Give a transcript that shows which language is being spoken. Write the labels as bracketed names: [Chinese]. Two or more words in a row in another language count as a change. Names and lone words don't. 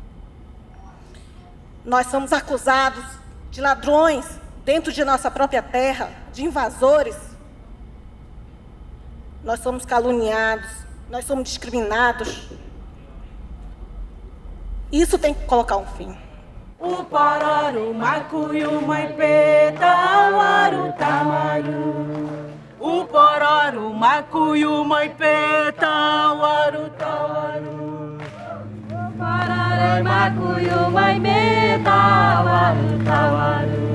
[Portuguese] Nós somos acusados de ladrões dentro de nossa própria terra, de invasores. Nós somos caluniados, nós somos discriminados. Isso tem que colocar um fim. O pararu, macuyu, maipeta, awaru, tamaru. O pararu, macuyu, maipeta, awaru, tawaru. O pararu, macuyu, maipeta, awaru, tawaru.